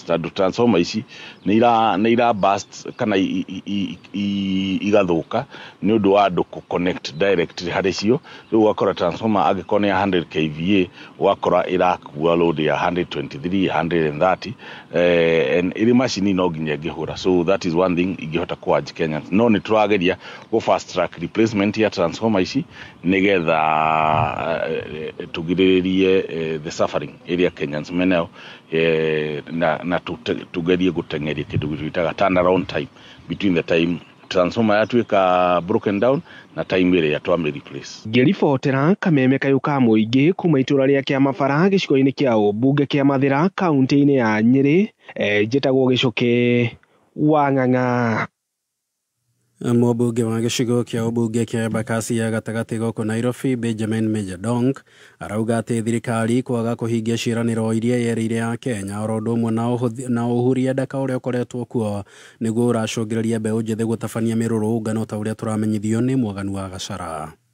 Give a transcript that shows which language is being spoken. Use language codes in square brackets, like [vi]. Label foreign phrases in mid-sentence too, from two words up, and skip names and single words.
[ki] Tondũ transformer ici nĩ ira burst kana igathũka nĩ ũndũ wa andũ [en] connect directly [ki] harĩ cio. Rĩu wakora transformer angĩkorwo nĩ 100 kVA wakora ĩrakua load ya 123 130 ĩrĩ macini no nginya ĩngĩhũra. [en] So that is one thing [ki] ingĩhota kũurge Kenyans. No nĩ tũrageria [en] go fast track replacement [ki] ya transformer ici nĩgetha tũgirĩrĩrie [en] the suffering area Kenyans [ki] menayo na tugerie gũtengeria kĩndũ gĩtagwo [en] turnaround time between the time transformer [ki] yatuĩka [en] broken down [ki] na time ĩrĩa twame replace. Ngĩribotera Kameme Kayũ ka mũingĩ kuma itũra rĩa Kĩamabara gĩcigo-inĩ kĩa ũmbunge kĩa Mathĩra kaunti-inĩ ya Nyĩrĩ njĩtagwo Gĩcũkĩ wa Ng'ang'a. Mũmbunge wa gĩcigo kĩa ũmbunge kĩa Embakasi ya gatagatĩ gũkũ Nairobi Benjamin Major arauga atĩ thirikari kwaga kũhingia ciĩranĩro iria yerĩire ya Kenya oro ũndũ ũmwe na ũhuria ndaka ũrĩa ũkoretwo kuo nĩguo ũracũngĩrĩria mbeũ njĩthĩ gũtabania mĩrũrũngano ta ũrĩa tũramenyithio nĩ Mwaganu wa Gacara.